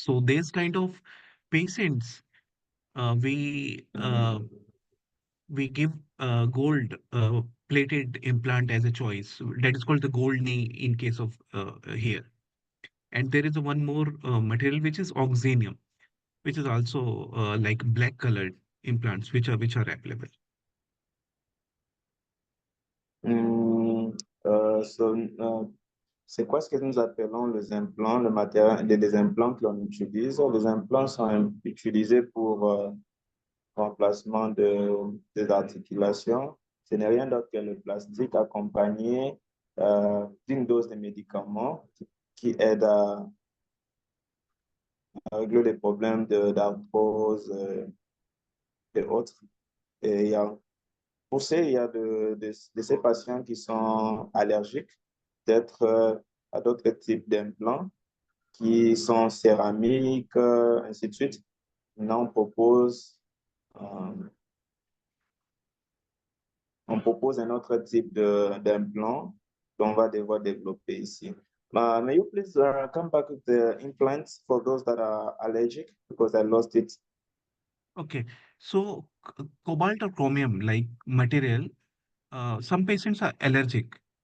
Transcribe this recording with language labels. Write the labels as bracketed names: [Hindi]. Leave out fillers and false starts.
[English] So these kind of patients, uh, we uh, we give gold plated implant as a choice. That is called the gold knee in case of here. And there is one more material which is oxenium, which is also like black colored implants which are available. [French] Hum, so, c'est quoi ce que nous appelons les implants, le matériel des implants que l'on utilise? Les implants sont utilisés pour remplacement des articulations. Ce n'est rien d'autre que le plastique accompagné d'une dose de médicaments qui aide à régler les problèmes d'arthrose et autres. Et pour ça, il y a de ces patients qui sont allergiques peut-être à d'autres types d'implants qui sont céramiques, ainsi de suite. Maintenant, euh, on propose un autre type d'implant qu'on va devoir développer ici. [English] May you please come back with the implants for those that are allergic because I lost it. Okay. So cobalt or chromium like material, some patients are allergic.